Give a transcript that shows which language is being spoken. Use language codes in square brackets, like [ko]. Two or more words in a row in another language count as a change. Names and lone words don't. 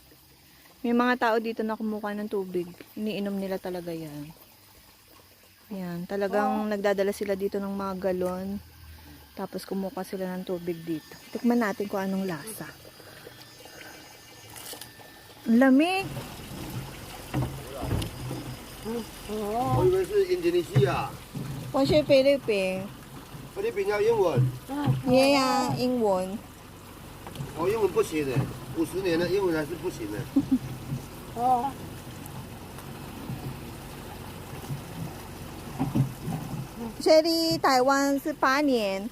[tl] May mga tao dito na kumukuha ng tubig. Iniinom nila talaga yan. Ayan, talagang nagdadala sila dito ng mga galon. Tapos kumukuha sila ng tubig dito. Tikman natin kung anong lasa. Ang lamig! [zh] 我以为是印度尼西亚， [tl] Kung siya Philippines. [zh] 菲律宾要英文， [en] Yeah, Ingwon. [zh] 我英文不行的，50年了，英文还是不行的。 Sherry, 台湾是8年。